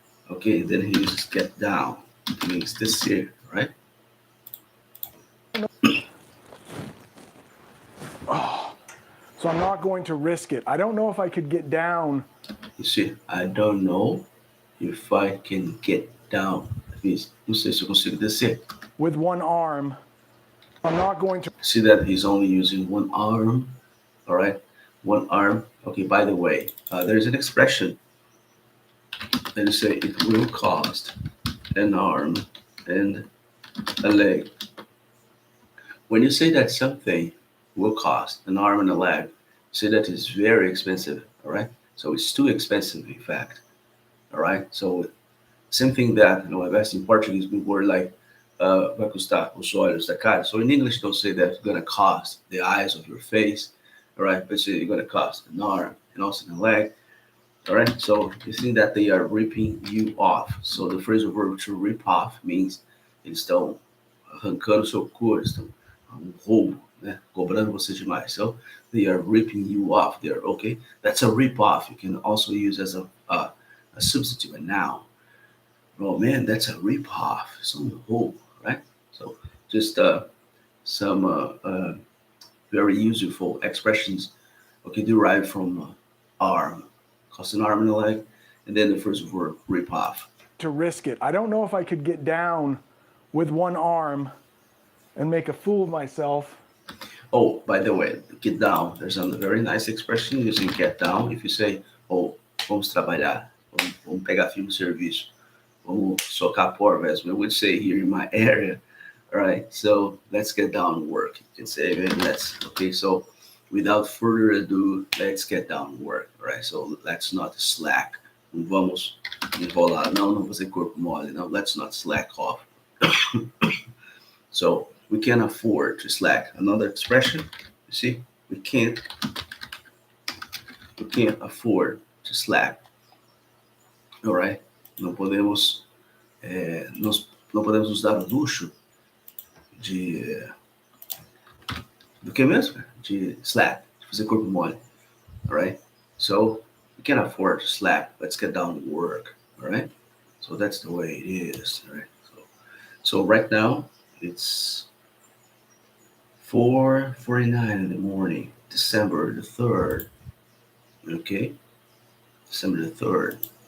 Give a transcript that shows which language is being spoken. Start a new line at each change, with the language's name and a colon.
English: Okay, then he uses get down. It means this here, right? Oh, so I'm not going to risk it. I don't know if I could get down. You see, I don't know if I can get down. That means,
Portuguese: não sei se eu consigo descer.
English: With one arm, I'm not going to. See that he's only using one arm, all right? One arm. Okay, by the way, there's an expression that you say it will cost an arm and a leg. When you say that something will cost an arm and a leg, say that it's very expensive, all right? So it's too expensive, in fact, all right? So same thing that, I've asked in Portuguese, we were like,
Portuguese: vai custar os olhos da cara.
English: So in English, don't say that it's going to cost the eyes of your face, all right? But say you're going to cost an arm and also a leg, all right? So you think that they are ripping you off. So the phrasal verb to rip off means
Portuguese: eles estão arrancando o seu couro, estão um roubo, né? Cobrando você demais.
English: So they are ripping you off. They are, okay? That's a rip off. You can also use as a substitute, a noun. Oh man, that's a rip off. Some roubo, right? So just some very useful expressions, okay, derived from arm, cost an arm and a leg, and then the first verb, rip off. To risk it. I don't know if I could get down with one arm and make a fool of myself. Oh, by the way, get down. There's a very nice expression using get down. If you say, oh,
Portuguese: vamos trabalhar, vamos pegar firme o serviço, vamos socar porva,
English: as we would say here in my area. All right, so let's get down and work. You can say, man, okay, so without further ado, let's get down and work, all right? So let's not slack.
Portuguese: Não vamos enrolar, não fazer corpo mole, no,
English: let's not slack off. So we can't afford to slack. Another expression, you see, we can't afford to slack, all right?
Portuguese: Não podemos nos dar o luxo do que mesmo? De slack, de fazer corpo mole,
English: all right? So we can't afford to slack. Let's get down to work, all right? So that's the way it is, all right? So right now it's 4:49 in the morning, December the 3rd, okay? December the 3rd.